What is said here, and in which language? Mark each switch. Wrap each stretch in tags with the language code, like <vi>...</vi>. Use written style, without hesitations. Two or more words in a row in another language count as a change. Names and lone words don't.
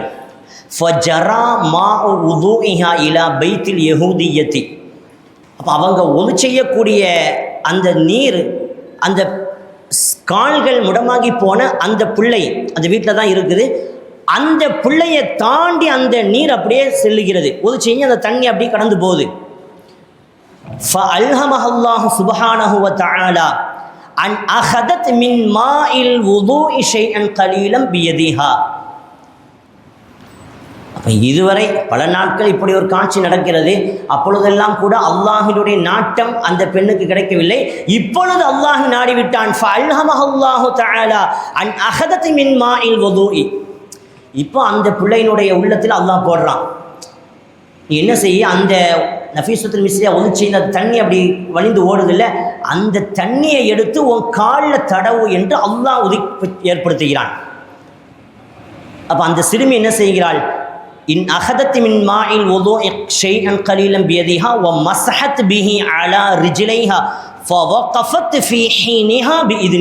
<ar>فجرى ماء وضوئها إلى بيت اليهودية.</ar> <ta>அப்போ அவங்க உது செய்யக்கூடிய அந்த நீர், அந்த கால்கள் முடமாகி போன அந்த பிள்ளை அந்த வீட்டில் தான் இருக்குது, அந்த பிள்ளையை தாண்டி அந்த நீர் அப்படியே செல்லுகிறது. உது செய்ய அந்த தண்ணி அப்படியே கடந்து போகுது.</ta> <ar>فَأَلْهَمَهَا اللَّهُ سُبْحَانَهُ وَتَعَالَى أَنْ أَخَذَتْ مِنْ مَاءِ الْوُضُوءِ شَيْئًا قَلِيلًا بِيَدِهَا.</ar> <ta>அப்போ இதுவரை பல நாட்கள் இப்படி ஒரு காட்சி நடக்கிறது. அப்பொழுதெல்லாம் கூட அல்லாஹினுடைய நாட்டம் அந்த பெண்ணுக்கு கிடைக்கவில்லை. இப்பொழுது அல்லாஹ் நாடிவிட்டான்.</ta> <ar>فَأَلْهَمَهَا اللَّهُ تَعَالَى أَنْ أَخَذَتْ مِنْ مَاءِ الْوُضُوءِ.</ar> <ta>இப்போ அந்த பிள்ளையினுடைய உள்ளத்தில் அல்லாஹ் போடுறான், என்ன செய்ய, அந்த நஃபீஸத்துல் மிஸ்ரியா ஒன்று செய்த தண்ணி அப்படி வழிந்து ஓடுதில்ல, அந்த தண்ணியை எடுத்து உன் காலில் தடவு என்று அல்லாஹ் ஏற்படுத்துகிறான். அப்போ அந்த சிறுமி என்ன செய்கிறாள்,</ta> <ar>أن أخذت من ماء الوضوء شيئا قليلا بيدها و مسحت به على رجليها فوقفت في حينها بإذن الله.</ar>